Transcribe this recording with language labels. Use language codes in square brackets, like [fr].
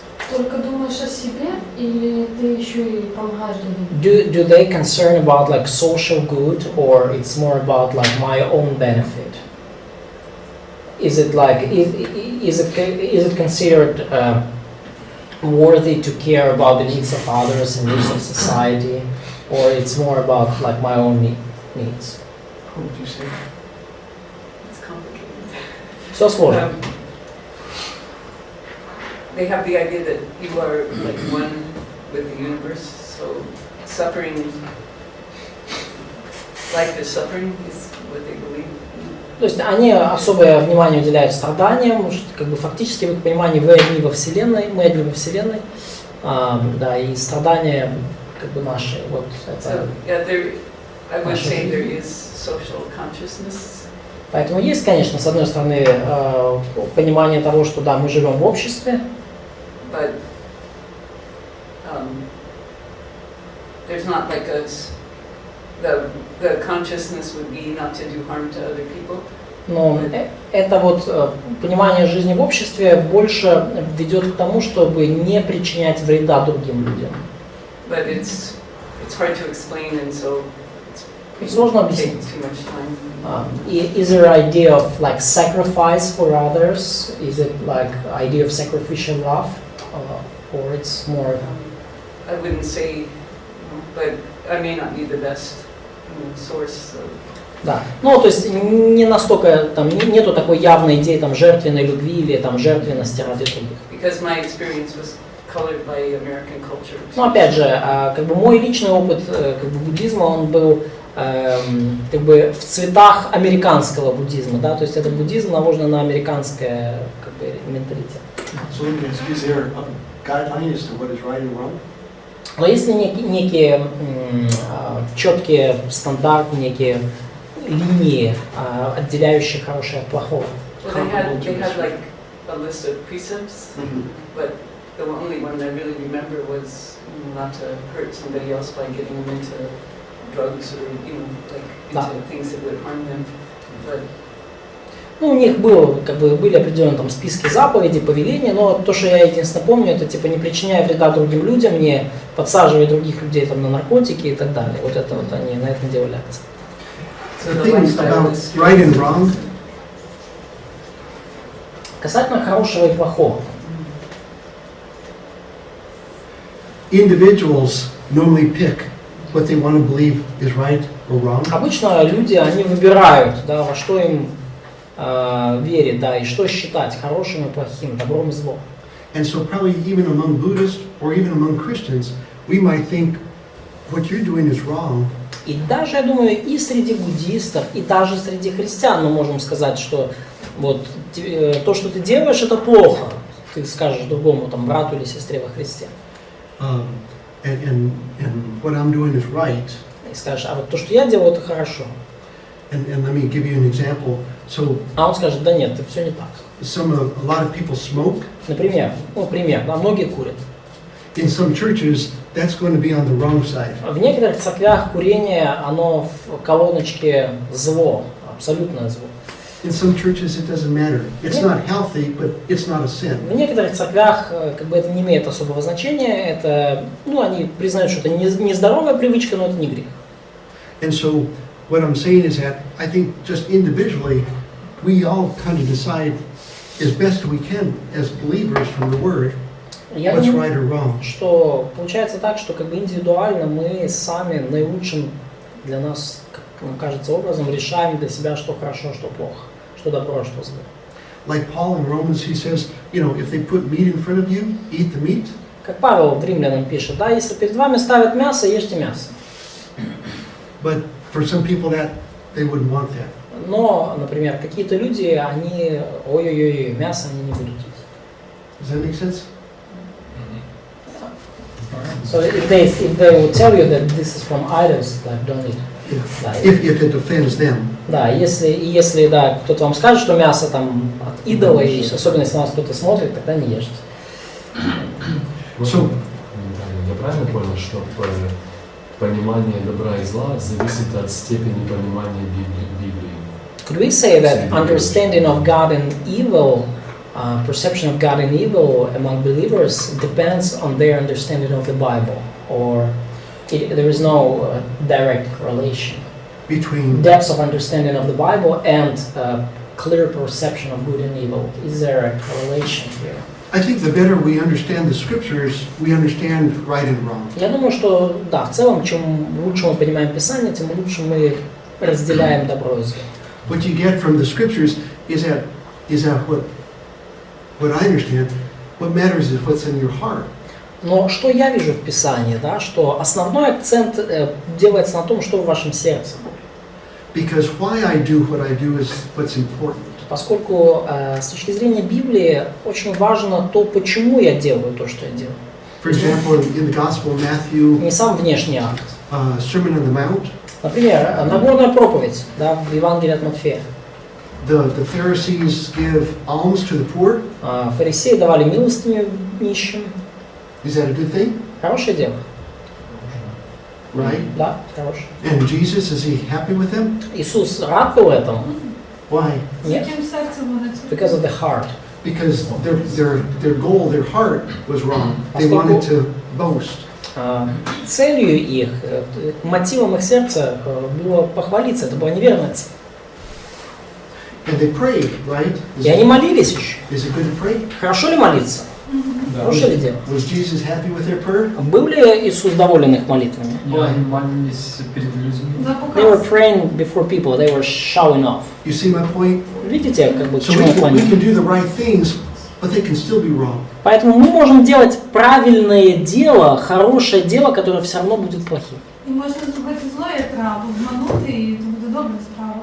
[ru] Только думаешь о себе или ты еще и помогаешь другим? [en] Do they concern about like social good, or it's more about like my own benefit? Is it like is it considered worthy to care about the needs of others and needs of society, or it's more about like my own needs? What would you say? It's complicated. [ru] Все сложно. [en] They have the idea that you are like one with the universe, so suffering, life is suffering is what they believe. [ru] То есть они особое внимание уделяют страданиям, как бы фактически в их понимании вы одни во Вселенной, мы одни во Вселенной, да, и страдания как бы наши, вот это. [en] So, yeah, I would say there is social consciousness. [ru] Поэтому есть, конечно, с одной стороны понимание того, что да, мы живем в обществе, [en] But there's not like the consciousness would be not to do harm to other people. [ru] но это вот понимание жизни в обществе больше ведет к тому, чтобы не причинять вреда другим людям. [en] But it's hard to explain, and so [ru] И сложно [en] take [ru] объяснить. [en] too much time. Is there an idea of like sacrifice for others? Is it like idea of sacrificial love, or it's more? I wouldn't say, but I may not be the best source. So. [ru] Да. Ну, то есть не настолько там нету такой явной идеи там жертвенной любви или там жертвенности ради других. [en] Because my experience was colored by American culture. [ru] Ну, опять же, как бы мой личный опыт как бы буддизма, он был как бы в цветах американского буддизма, да, то есть это буддизм наложен на американское как бы менталитет. [en] So is there a guideline as to what is right and wrong? [ru] Но есть ли некие четкие стандарты, некие линии, отделяющие хорошее от плохого? [en] Well, they had like a list of precepts, but the only one I really remember was not to hurt somebody else by getting them into drugs or like into things that would harm them. But [ru] Ну, у них были определенные там списки заповедей, повеления, но то, что я единственно помню, это типа не причиняя вреда другим людям, не подсаживая других людей там на наркотики и так далее. Вот это вот они на этом делали акцент. [en] The thing about right and wrong, [ru] Касательно хорошего и плохого. [en] individuals normally pick what they want to believe is right or wrong. [ru] Обычно люди, они выбирают, да, во что им верить, да, и что считать хорошим и плохим, добром и злом. [en] And so probably even among Buddhists or even among Christians, we might think what you're doing is wrong. [ru] И даже, я думаю, и среди буддистов, и даже среди христиан мы можем сказать, что вот то, что ты делаешь, это плохо. Ты скажешь другому там брату или сестре во Христе. [en] And what I'm doing is right. [ru] И скажешь, а вот то, что я делаю, это хорошо. [en] And let me give you an example. So [ru] А он скажет, да нет, это все не так. [en] a lot of people smoke. [ru] Например, пример, да, многие курят. [en] In some churches, that's going to be on the wrong side. [ru] В некоторых церквях курение, оно в колоночке зло, абсолютное зло. [en] In some churches, it doesn't matter. It's not healthy, but it's not a sin. [ru] В некоторых церквях как бы это не имеет особого значения, это, ну, они признают, что это не здоровая привычка, но это не грех. [en] And so what I'm saying is that I think just individually, we all kind of decide as best we can as believers from the Word [ru] Я [en] what's [ru] думаю, [en] right or wrong. [ru] что получается так, что как бы индивидуально мы сами наилучшим для нас, как нам кажется, образом решаем для себя, что хорошо, что плохо, что добро, что зло. [en] Like Paul in Romans, he says, you know, if they put meat in front of you, eat the meat. [ru] Как Павел в Римлянам пишет, да, если перед вами ставят мясо, ешьте мясо. [en] But for some people that they wouldn't want that. [ru] Но, например, какие-то люди, они, ой-ой-ой, мясо они не будут есть. [en] Does that make sense? So if they will tell you that this is from idols, like don't eat. Yeah. [ru] Да, [en] If it offends them. [ru] да, если да, кто-то вам скажет, что мясо там от идола, и особенно если на вас кто-то смотрит, тогда не ешьте. [en] So, [ru] Я правильно понял, что понимание добра и зла зависит от степени понимания Библии? [en] Could we say that understanding of God and evil, perception of God and evil among believers depends on their understanding of the Bible, or there is no direct correlation? between Depth of understanding of the Bible and clear perception of good and evil. Is there a correlation here? I think the better we understand the scriptures, we understand right and wrong. [ru] Я думаю, что да, в целом, чем лучше мы понимаем Писание, тем лучше мы разделяем добро и зло. [en] What you get from the scriptures is that what I understand, what matters is what's in your heart. [ru] Но что я вижу в Писании, да, что основной акцент делается на том, что в вашем сердце. [en] Because why I do what I do is what's important. [ru] Поскольку с точки зрения Библии очень важно то, почему я делаю то, что я делаю. [en] For example, in the Gospel of Matthew, [ru] Не сам внешний акт. [en] Sermon on the Mount, [ru] Например, Нагорная проповедь, да, в Евангелии от Матфея. [en] the Pharisees give alms to the poor. [ru] Фарисеи давали милостыню нищим. [en] Is that a good thing? [ru] Хорошее дело. [en] Right? [ru] Да, хорошее. [en] And Jesus, is he happy with them? [ru] Иисус рад был этому? [en] Why? [ru] Нет? [uk] Яким серцем вони це? [en] Because of the heart. Because their goal, their heart was wrong. They [ru] Поскольку- [en] wanted to boast. [ru] Целью их, мотивом их сердца было похвалиться, это была неверная цель. [en] And they prayed, right? [ru] И они молились еще. [en] Is it good to pray? [ru] Хорошо ли молиться? Да. Хорошее ли дело? [en] Was Jesus happy with their prayer? [ru] Был ли Иисус доволен их молитвами? И они молились перед людьми. За [en] They were [ru] показ. [en] praying before people, they were showing off. You see my point? [ru] Видите, как бы к [en] So [ru] чему [en] we [ru] я [en] can [ru] клоню? [en] do the right things, but they can still be wrong. [ru] Поэтому мы можем делать правильное дело, хорошее дело, которое все равно будет плохим. [uk] І можна зробити зло, як треба, обманути, і це буде добра справа.